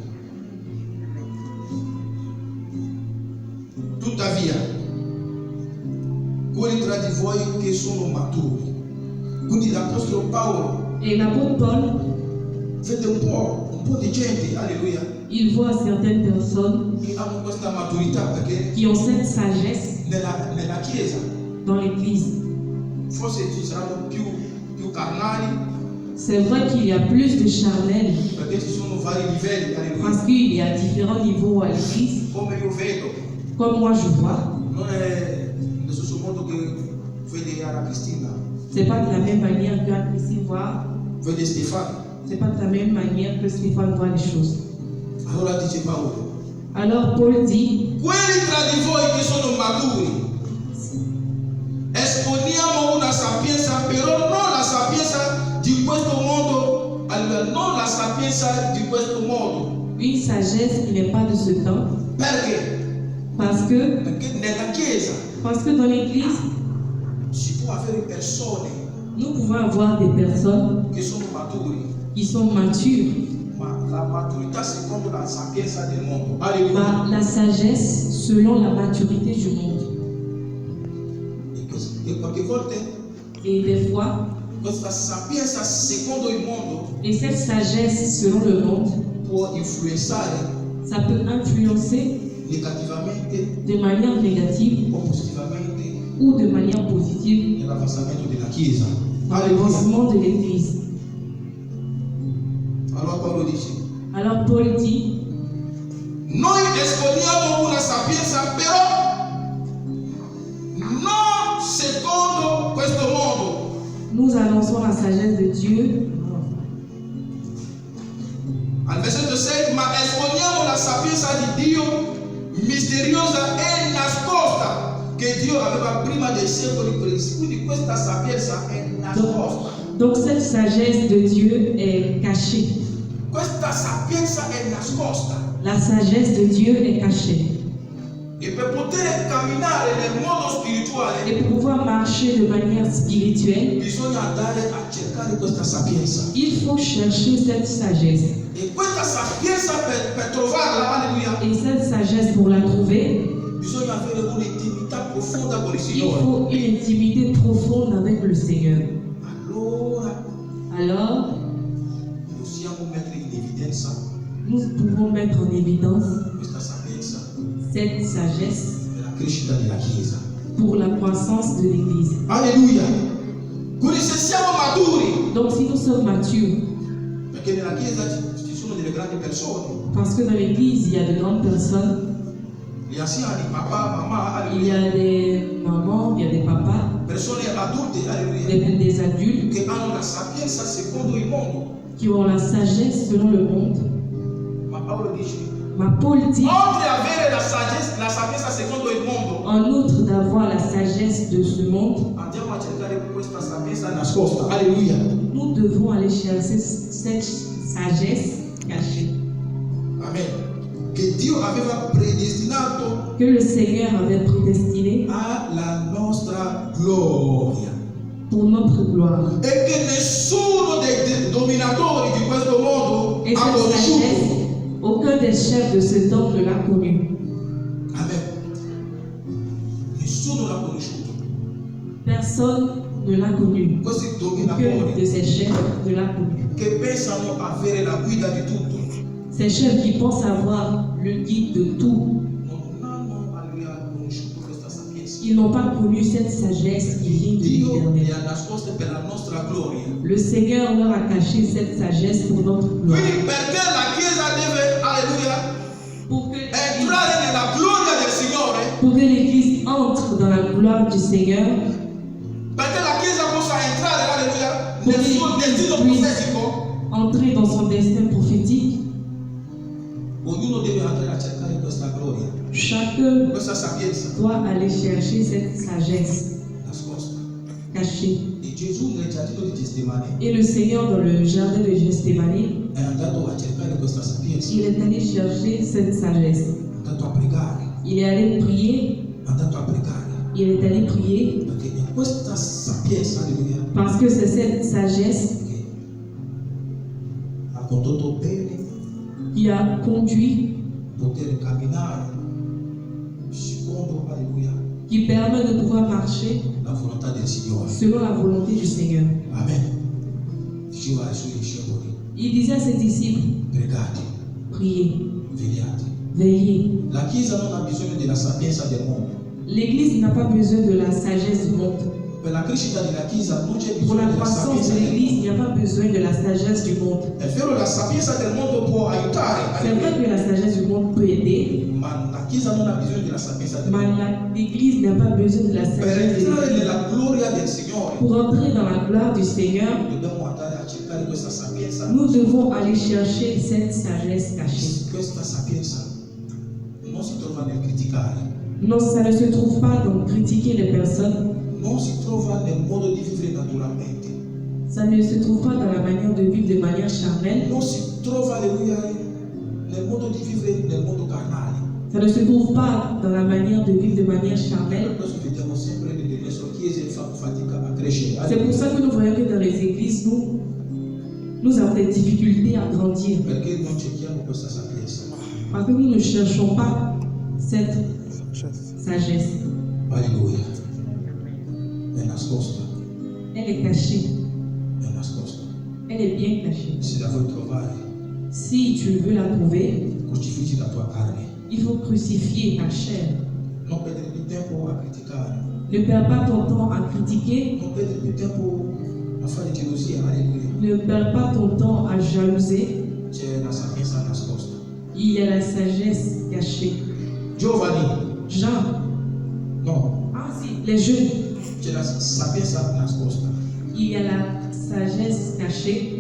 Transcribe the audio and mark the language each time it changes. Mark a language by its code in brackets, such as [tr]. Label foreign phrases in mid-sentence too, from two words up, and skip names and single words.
[it] Tuttavia, quelli tra di voi che sono maturi. Quindi l'Apostolo Paolo [fr] Et l'apôtre Paul, [it] vede un po' di gente, alleluia, [fr] il voit certaines personnes [it] che hanno questa maturità perché [fr] qui ont cette sagesse [it] nella Chiesa [fr] dans l'Église. [it] forse ci saranno più carnali [fr] C'est vrai qu'il y a plus de charnels [it] perché ci sono vari livelli, alleluia. [fr] parce qu'il y a différents niveaux à l'Église. [it] Come io vedo, [fr] Comme moi je vois, [it] non è nello stesso modo che vede Anna Cristina, [fr] c'est pas de la même manière que Christine voit, [it] vede Stefano. [fr] c'est pas de la même manière que Stéphane voit les choses. [it] Allora dice Paolo, [fr] Alors Paul dit, [it] quelli tra di voi che sono maturi esponiamo una sapienza, però non la sapienza di questo modo, non la sapienza di questo modo. [fr] une sagesse qui n'est pas de ce temps, [it] Perché? Perché nella Chiesa [fr] dans l'Église, [it] si può avere persone [fr] nous pouvons avoir des personnes [it] che sono maturi, [fr] qui sont matures. [it] ma la maturità secondo la sapienza del mondo. Alleluia. [fr] Bah, la sagesse selon la maturité du monde. [it] E qualche volte [fr] Et des fois, [it] questa sapienza secondo il mondo [fr] et cette sagesse selon le monde, [it] può influenzare [fr] ça peut influencer [it] negativamente [fr] de manière négative [it] o positivamente [fr] ou de manière positive [it] nell'avanzamento della Chiesa. [fr] dans Alleluia. l'avancement de l'Église. [it] Allora Paolo dice, [fr] Alors Paul dit, [it] noi esponiamo una sapienza però non secondo questo modo. [fr] nous annonçons la sagesse de Dieu. [it] Al versetto 6, ma esponiamo la sapienza di Dio misteriosa e nascosta che Dio aveva prima dei secoli presi. Quindi questa sapienza è nascosta. [fr] Donc cette sagesse de Dieu est cachée. [it] Questa sapienza è nascosta. [fr] La sagesse de Dieu est cachée. [it] E per poter camminare nel mondo spirituale [fr] Et pour pouvoir marcher de manière spirituelle, [it] bisogna andare a cercare questa sapienza. [fr] il faut chercher cette sagesse. [it] E questa sapienza per trovarla, alleluia, [fr] Et cette sagesse, pour la trouver, [it] bisogna avere un'intimità profonda con il [fr] il [it] Signore. [fr] faut une intimité profonde avec le Seigneur. [it] Allora [fr] Alors, [it] possiamo mettere in evidenza [fr] nous pouvons mettre en évidence [it] questa sapienza [fr] cette sagesse [it] per la crescita della Chiesa. [fr] pour la croissance de l'Église. [it] Alleluia. Quindi se siamo maturi, [fr] Donc si nous sommes matures, [it] perché nella Chiesa ci sono delle grandi persone, [fr] parce que dans l'Église, il y a de grandes personnes, [it] gli anziani, papà, mamma, [fr] il y alleluia, a des mamans, il y a des papas, [it] persone adulte, alleluia, [fr] des adultes [it] che hanno la sapienza secondo il mondo. [fr] qui ont la sagesse selon le monde. [it] Ma Paolo dice, [fr] Ma Paul dit, [it] oltre ad avere la sapienza secondo il mondo, [fr] en outre d'avoir la sagesse de ce monde, [it] andiamo a cercare questa sapienza nascosta. Alleluia. [fr] nous devons aller chercher cette sagesse cachée Amen. [it] Che Dio aveva predestinato [fr] que le Seigneur avait prédestinée [it] alla nostra gloria. [fr] pour notre gloire. [it] E che nessuno dei dominatori di questo mondo [fr] Et [it] ha [fr] cette sagesse, [it] conosciuto. [fr] aucun des chefs de ce temps ne l'a connue. Amen. [it] Nessuno l'ha conosciuto. [fr] Personne ne l'a connue. [it] Questi [fr] Aucun de [it] dominatori [fr] ces chefs ne l'a connue. [it] che pensano avere la guida di tutto [fr] Ces chefs qui pensent avoir le guide de tout, [it] non hanno conosciuto questa sapienza. [fr] ils n'ont pas connu cette sagesse qui vient de [it] Dio [fr] l'Éternel. [it] li ha nascoste per la nostra gloria. [fr] Le Seigneur leur a caché cette sagesse pour notre gloire. [it] Quindi perché la Chiesa deve, alleluia, [fr] Pour que [it] entrare nella gloria del Signore, [fr] pour que l'Église entre dans la gloire du Seigneur, [it] perché la Chiesa possa entrare, alleluia, nel suo destino profetico, [fr] entrer dans son destin prophétique, [it] ognuno deve andare a cercare questa gloria, [fr] chacun [it] questa sapienza [fr] doit aller chercher cette sagesse [it] nascosta. [fr] cachée. [it] E Gesù nel giardino di Getsemani [fr] Et le Seigneur, dans le jardin de Gethsémani, [it] è andato a cercare questa sapienza, [fr] il est allé chercher cette sagesse. [it] è andato a pregare, [fr] Il est allé prier, [it] è andato a pregare, [fr] il est allé prier, [it] perché in questa sapienza, alleluia, [fr] parce que c'est cette sagesse [it] che ha condotto bene [fr] qui a conduit, [it] poter camminare secondo, alleluia, [fr] qui permet de pouvoir marcher [it] la volontà del Signore. [fr] selon la volonté du Seigneur. Amen. [it] Diceva ai suoi discepoli, [fr] Il disait à ses disciples, [it] pregate, [fr] priez, [it] vegliate. [fr] veillez. [it] La Chiesa non ha bisogno della sapienza del mondo. [fr] L'Église n'a pas besoin de la sagesse du monde. [it] Per la crescita della Chiesa non c'è [fr] Pour [it] bisogno [fr] la [it] della [fr] croissance [it] sapienza [fr] de [it] del [fr] l'Église, il [it] mondo. [fr] n'y a pas besoin de la sagesse du monde. [it] È vero, la sapienza del mondo può aiutare, [fr] C'est vrai que la sagesse du monde peut aider, [it] ma la Chiesa non ha bisogno della sapienza del [fr] mais [it] mondo. [fr] l'Église n'a pas besoin de la [it] Per [fr] sagesse de [it] entrare [fr] l'Église. [it] nella gloria del Signore [fr] Pour entrer dans la gloire du Seigneur, [it] dobbiamo andare a cercare questa sapienza. [fr] nous devons aller chercher cette sagesse cachée. [it] Questa sapienza non si trova nel criticare, [fr] Non, ça ne se trouve pas dans critiquer les personnes, [it] non si trova nel modo di vivere naturalmente, [fr] ça ne se trouve pas dans la manière de vivre de manière charnelle, [it] non si trova, alleluia, nel modo di vivere nel mondo carnale. [fr] ça ne se trouve pas dans la manière de vivre de manière charnelle. [it] Per questo vediamo sempre nelle nostre chiese fanno fatica a crescere. [fr] C'est pour ça que nous voyons que dans les églises, nous avons des difficultés à grandir. [it] Perché non cerchiamo questa sapienza. [fr] Parce que nous ne cherchons pas cette sagesse. [it] Alleluia. È nascosta, [fr] Elle est cachée. [it] è nascosta. [fr] Elle est bien cachée. [it] Se la vuoi trovare, [fr] Si tu veux la trouver, [it] crucifiggi la tua carne. [fr] il faut crucifier ta chair. [it] Non perdere più tempo a criticare. [fr] Ne perds pas ton temps à critiquer. [it] Non perdere più tempo a fare gelosia. Alleluia. [fr] Ne perds pas ton temps à jalouser. [it] C'è la sapienza nascosta. [fr] Il y a la sagesse cachée. [it] Giovani, [fr] Jean. [it] no, [fr] Ah si, les jeunes. [it] c'è la sapienza nascosta. [fr] Il y a la sagesse cachée.